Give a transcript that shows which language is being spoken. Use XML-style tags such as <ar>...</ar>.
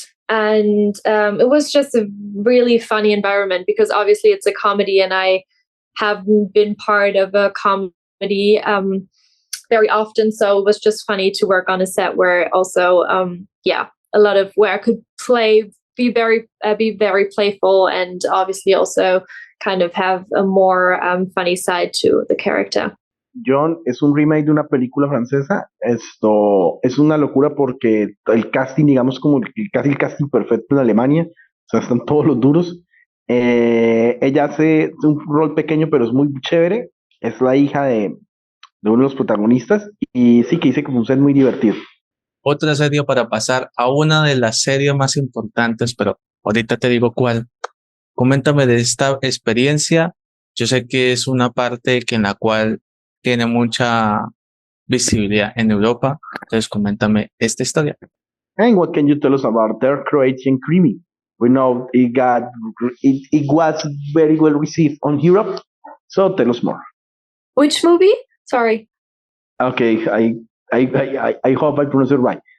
<en>And it was just a really funny environment, because obviously it's a comedy, and I haven't been part of a comedy very often. So it was just funny to work on a set where also, a lot of where I could be very playful, and obviously also kind of have a more funny side to the character.</en> <es>Jhon es un remake de una película francesa. Esto es una locura porque el casting, digamos, como casi el casting perfecto en Alemania. O sea, están todos los duros. Ella hace un rol pequeño, pero es muy chévere. Es la hija de uno de los protagonistas. Y sí que dice que fue un set muy divertido. Otra serie para pasar a una de las series más importantes, pero ahorita te digo cuál. Coméntame de esta experiencia. Yo sé que es una parte en la cual tiene mucha visibilidad en Europa. Entonces, coméntame esta historia.</es> <en>And what can you tell us about their Croatian Creamy? We know it was very well received on Europe. So tell us more. Which movie? Sorry. Okay, I hope I pronounced it right.</en>